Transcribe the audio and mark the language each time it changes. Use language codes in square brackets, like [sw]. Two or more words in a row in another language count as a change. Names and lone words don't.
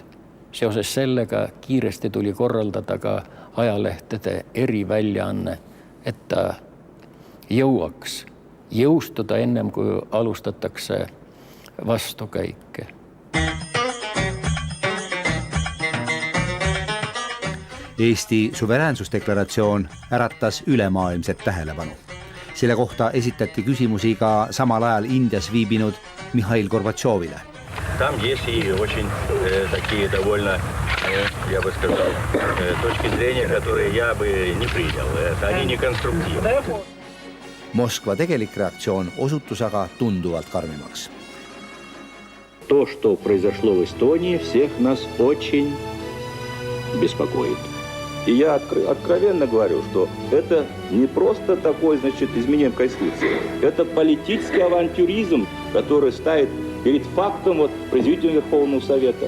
[et] Seoses sellega kiiresti tuli korraldada ka ajalehtede eriväljaanne, et ta jõuaks jõustuda ennem, kui alustatakse vastukäike. Eesti suveräänsusdeklaratsioon äratas ülemaailmset tähelepanu. Selle kohta esitati küsimusi ka samal ajal Indias viibinud Mihhail Gorbatšovile. [ru] Там есть и очень такие довольно, я бы сказал, точки зрения, которые я бы не принял. Они не конструктивны. [et] Moskva tegelik reaktsioon osutus aga tunduvalt karmimaks. [ru] То, что произошло в Эстонии, всех нас очень беспокоит. И я откровенно говорю, что это не просто такой, изменение Конституции. Это политический авантюризм, который ставит перед фактом произведения Верховного Совета.